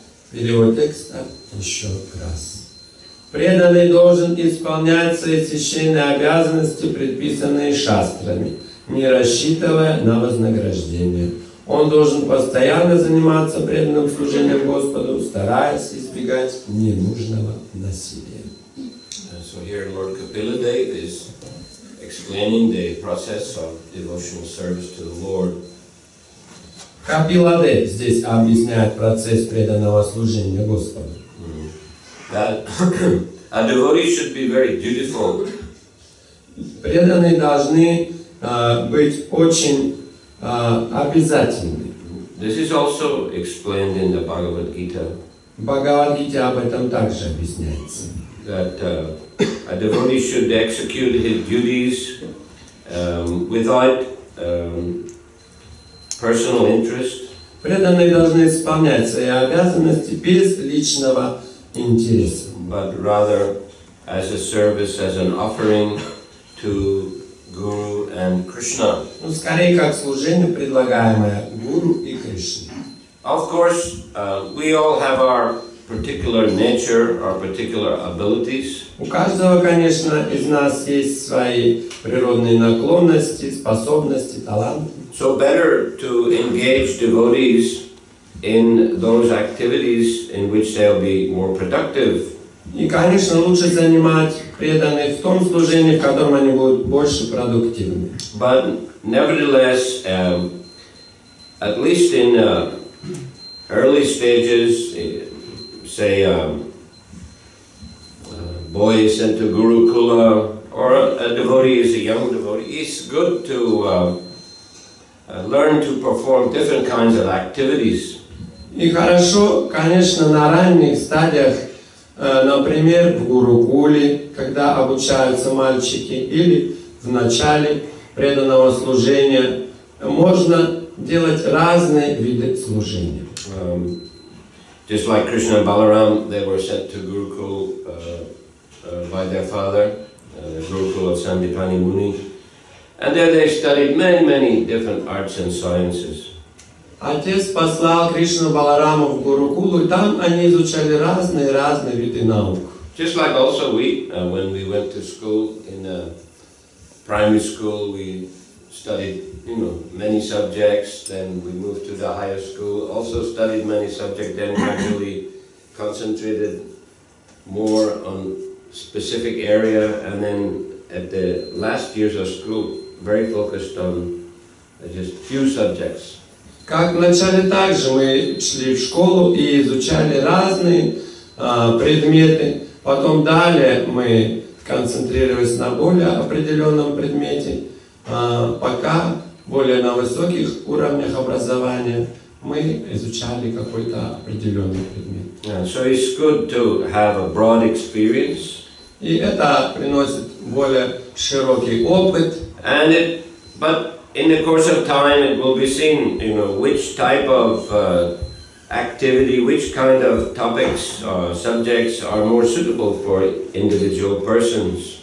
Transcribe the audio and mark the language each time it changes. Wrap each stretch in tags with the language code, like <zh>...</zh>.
<ru>Перевод текста еще раз. Преданный должен исполнять свои священные обязанности, предписанные шастрами, не рассчитывая на вознаграждение. Он должен постоянно заниматься преданным служением Господу, стараясь избегать ненужного насилия.</ru> <en>So here Lord Kapilade is explaining the process of devotional service to the Lord.</en> <ru>Капиладе здесь объясняет процесс преданного служения Господу.</ru> <en>That a devotee should be very dutiful.</en> <ru>Преданные должны быть очень обязательны.</ru> <en>This is also explained in the Bhagavad Gita.</en> <ru>В Бхагавад-гите об этом также объясняется.</ru> <en>That a devotee should execute his duties without personal interest.</en> <ru>Преданные должны исполнять свои обязанности без личного интереса.</ru> <en>But rather as a service, as an offering to Guru and Krishna.</en> <ru>Ну, скорее как служение, предлагаемое Гуру и Кришне.</ru> <en>Of course, we all have our particular nature, our particular abilities.</en> <ru>У каждого, конечно, из нас есть свои природные наклонности, способности, таланты.</ru> <en>So better to engage devotees in those activities in which they'll be more productive.</en> <ru>И, конечно, лучше занимать преданных в том служении, в котором они будут больше продуктивны.</ru> <en>But nevertheless, at least in early stages, say boy is sent to Gurukula, or a devotee is a young devotee, it's good to learn to perform different kinds of activities.</en> <ru>И хорошо, конечно, на ранних стадиях, например, в Гурукуле, когда обучаются мальчики, или в начале преданного служения, можно делать разные виды служения.</ru> <en>Just like Krishna and Balaram, they were sent to Gurukul by their father, Gurukul of Sandipani Muni. And there they studied many different arts and sciences.</en> <ru>Отец послал Кришну Балараму в Гурукулу, и там они изучали разные виды наук.</ru> <en>Just like also we, when we went to school, in primary school, we studied, many subjects. Then we moved to the higher school, also studied many subjects. Then gradually concentrated more on specific area, and then at the last years of school, very focused on just few subjects.</en> <ru>Как вначале также мы шли в школу и изучали разные предметы, потом далее мы концентрировались на более определенном предмете, пока более на высоких уровнях образования мы изучали какой-то определенный предмет.</ru> <en>So it's good to have a broad experience.</en> <ru>И это приносит более широкий опыт.</ru> <en>But in the course of time, it will be seen, which type of activity, which kind of topics or subjects are more suitable for individual persons.</en>